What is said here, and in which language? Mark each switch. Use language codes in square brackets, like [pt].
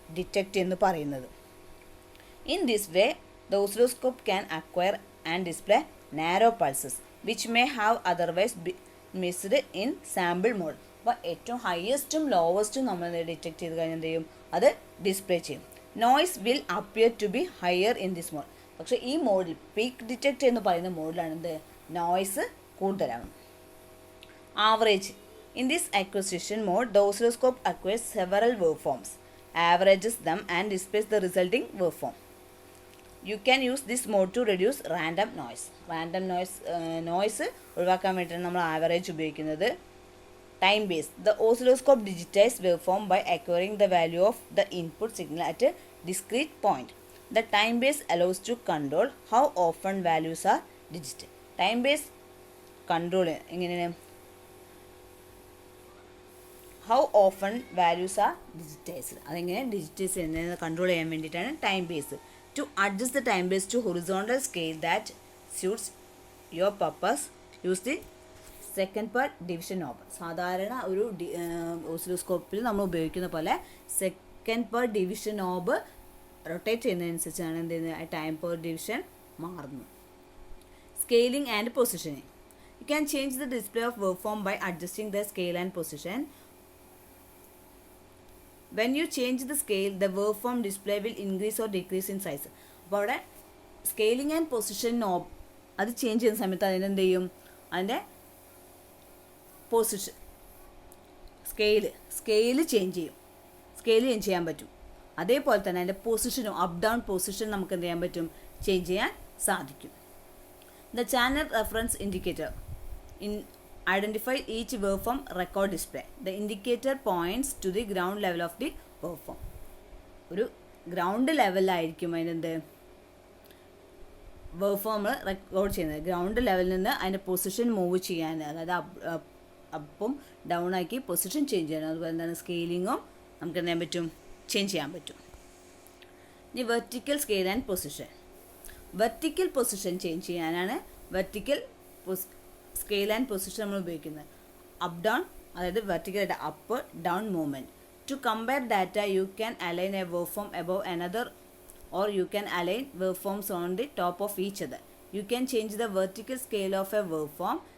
[ml] Detect എന്ന് പറയുന്നത്. [en] In this way the oscilloscope can acquire and display narrow pulses which may have otherwise missed in sample mode. [ml] അപ്പോൾ ഏറ്റവും ഹയസ്റ്റും ലോവസ്റ്റും നമ്മൾ detect ചെയ്ത് കഴിഞ്ഞാൽ എന്ത് ചെയ്യും, അത് ഡിസ്പ്ലേ ചെയ്യും. [en] Noise will appear to be higher in this mode. [ml] പക്ഷേ ഈ മോഡിൽ പീക്ക് ഡിറ്റക്ട് എന്ന് പറയുന്ന മോഡിലാണ് എന്ത് noise കൂടുതലാകുന്നത്. Average. [en] In this acquisition mode, the oscilloscope acquires several waveforms, averages them and displays the resulting waveform. You can use this mode to reduce random noise. [ml] Random noise ഒഴിവാക്കാൻ വേണ്ടിയിട്ടാണ് നമ്മൾ average ഉപയോഗിക്കുന്നത്. [en] Time based. The oscilloscope digitizes waveform by acquiring the value of the input signal at a discrete point. The time base allows to control how often values are digital. [ml] Time base control എങ്ങനെയാണ്, [en] how often values are digitized, [ml] അതെങ്ങനെ digitise ചെയ്യുന്നത് control ചെയ്യാൻ വേണ്ടിയിട്ടാണ് time base. [en] To adjust the time base to horizontal scale that suits your purpose use the second per division knob. [ml] സാധാരണ ഒരു ഓസിലോസ്കോപ്പിൽ നമ്മൾ ഉപയോഗിക്കുന്ന പോലെ second per division knob rotate ചെയ്യുന്നതനുസരിച്ചാണ് എന്ത് ചെയ്യുന്നത്, ടൈം പെർ ഡിവിഷൻ മാറുന്നു. [en] Scaling and positioning. You can change the display of waveform by adjusting the scale and position. When you change the scale, the waveform display will increase or decrease in size. [ml] അപ്പോൾ അവിടെ scaling and position knob അത് change ചെയ്യുന്ന സമയത്ത് അതിനെന്ത് ചെയ്യും, അതിൻ്റെ position scale change ചെയ്യും, scale change ചെയ്യാൻ പറ്റും. അതേപോലെ തന്നെ അതിൻ്റെ പൊസിഷനും അപ്പ് ഡൗൺ പൊസിഷൻ നമുക്ക് എന്ത് ചെയ്യാൻ പറ്റും, ചേഞ്ച് ചെയ്യാൻ സാധിക്കും. [en] The channel reference indicator identify each waveform record display. The indicator points to the ground level of the waveform. [ml] ഒരു ഗ്രൗണ്ട് ലെവലിലായിരിക്കും അതിനെന്ത് വേവ്ഫോം റെക്കോർഡ് ചെയ്യുന്നത്. ഗ്രൗണ്ട് ലെവലിൽ നിന്ന് അതിൻ്റെ പൊസിഷൻ മൂവ് ചെയ്യാൻ, അതായത് അപ്പും ഡൗൺ ആക്കി പൊസിഷൻ ചേഞ്ച് ചെയ്യാൻ, അതുപോലെ എന്താണ് സ്കെയിലിങ്ങും നമുക്ക് എന്ത് ചെയ്യാൻ പറ്റും, ചേഞ്ച് ചെയ്യാൻ പറ്റും. ഇനി vertical scale and position. Vertical position change ചെയ്യാനാണ് വെർട്ടിക്കൽ സ്കെയിൽ ആൻഡ് പൊസിഷൻ നമ്മൾ ഉപയോഗിക്കുന്നത്. അപ്പ് ഡൗൺ, അതായത് വെർട്ടിക്കലായിട്ട് up down movement. [en] To compare data you can align a waveform above another or you can align waveforms on the top of each other. You can change the vertical scale of a waveform.